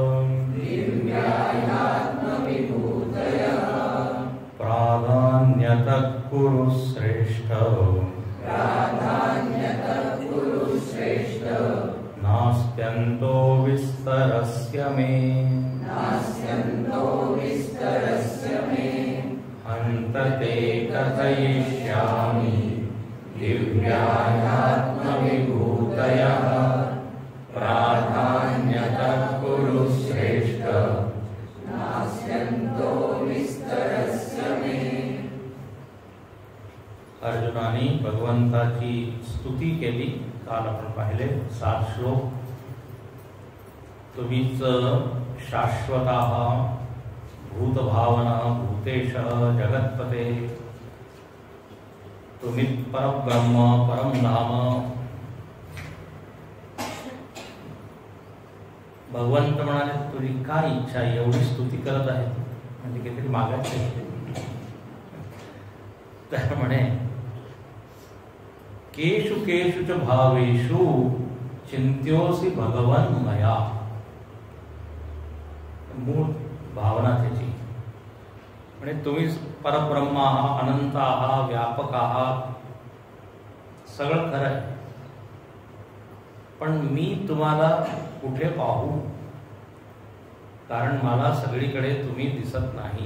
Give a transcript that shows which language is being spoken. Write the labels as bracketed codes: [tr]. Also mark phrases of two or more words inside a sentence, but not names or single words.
[sa] प्राधान्यतः कुरु श्रेष्ठ नास्त्यन्तो विस्तरस्य मे हन्त ते कथयिष्यामि दिव्यायात्मविभूतयः प्राधान्यतः कुरु श्रेष्ठ [mr] अर्जुनाने भगवंताची स्तुती केली. काल आपण पाहिले 7 श्लोक. तुम्हीच [sa] शाश्वतः भूतभावना भूतेश जगत्पते, [mr] तुम्ही परब्रह्म परम धाम. भगवंत म्हणाले तुझी काय इच्छा आहे, एवढी स्तुती करत आहे म्हणजे काहीतरी मागायचे. तर म्हणे [sa] केषु केषु च भावेषु चिंत्योसी भगवन मया. [mr] मूळ भावना त्याची म्हणजे तुम्ही परब्रह्म आहात, अनंत आहात, व्यापक आहात, सगळं खरं आहे. पण मी तुम्हाला कुठे पाहू, कारण मला सगळीकडे तुम्ही दिसत नाही.